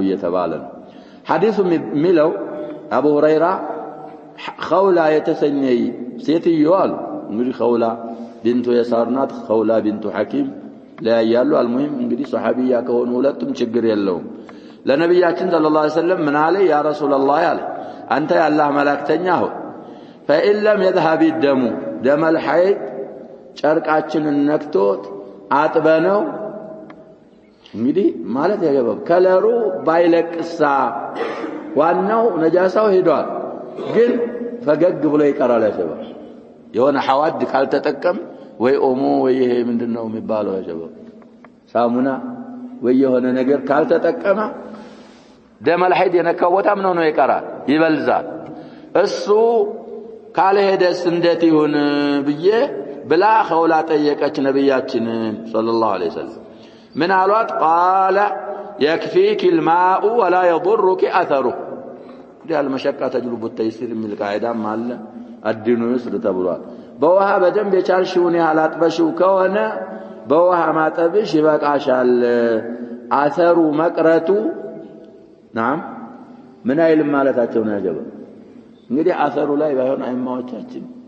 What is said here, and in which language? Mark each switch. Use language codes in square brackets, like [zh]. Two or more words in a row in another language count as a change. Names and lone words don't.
[am] እየተባለ ነው ሐዲሱ ሚለው አቡ ሁረይራ ኸውላ የተሰኘይ ሴትዮ አሉ እንግዲህ ኸውላ ቢንቱ የሳርናት ኸውላ ቢንቱ ሐኪም ለያያሉ አልሙሂም እንግዲህ ሱሐቢያ ከሆኑ ሁለቱም ችግር የለውም ለነብያችን [ar] صلى الله عليه وسلم [am] ምን አለ [ar] يا رسول الله [am] አለ አንተ ያላህ መላእክተኛ ሆይ [ar] فإن لم يذهب الدم دم الحيض [am] ጨርቃችንን ነክቶት አጥበነው እንግዲህ ማለት ያገባው ከለሩ ባይለቅሳ ዋናው ነጃሳው ሄዷል ግን ፈገግ ብሎ ይቀራል ያሸባው የሆነ ሐዋድ ካልተጠቀም ወይ ኦሞ ወይ ይሄ ምንድነው የሚባለው ያሸባው ሳሙና ወይ የሆነ ነገር ካልተጠቀመ [ar] دم الحيض [am] የነካው ቦታ ምን ሆኖ ይቀራል ይበልዛል እሱ ካልሄደስ እንዴት ይሁን ብዬ ብላ ኸውላ ጠየቀች ነብያችን [ar] صلى الله عليه وسلم [am] ምን አሏት [ar] قال يكفيك الماء ولا يضرك اثره دليل المشقة تجلب التيسير [am] የሚል ቃይዳም አለ [ar] الدين يسر [am] ተብሏል በውሃ በደንብ የቻልሽውን ያህል አጥበሽው ከሆነ በውሃ ማጠብሽ ይበቃሻል አሰሩ መቅረቱ ናም ምን አይልም ማለታቸው ነው ያጀበ እንግዲህ አሰሩ ላይ ባይሆን አይማዎቻችን